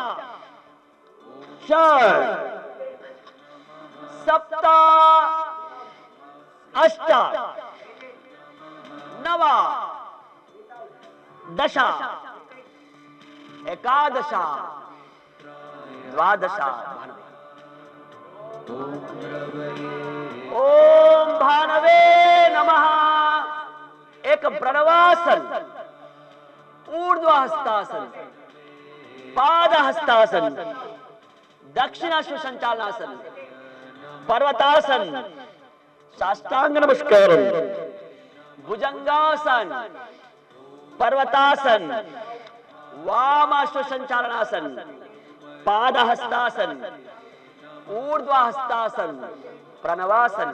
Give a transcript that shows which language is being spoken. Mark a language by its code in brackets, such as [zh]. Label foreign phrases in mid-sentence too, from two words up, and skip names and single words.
[sa] षट्, सप्त, अष्ट, नव, दश, एकादश, द्वादश. ॐ भानवे नमः. एक प्रणवासन, ऊर्ध्वहस्तासन, पादहस्तासन, दक्षिणाश्व संचालनासन, पर्वतासन, साष्टांग नमस्कारम, भुजंगासन, पर्वतासन, वामाश्व संचालनासन, पादहस्तासन, ऊर्ध्वहस्तासन, प्रणवासन.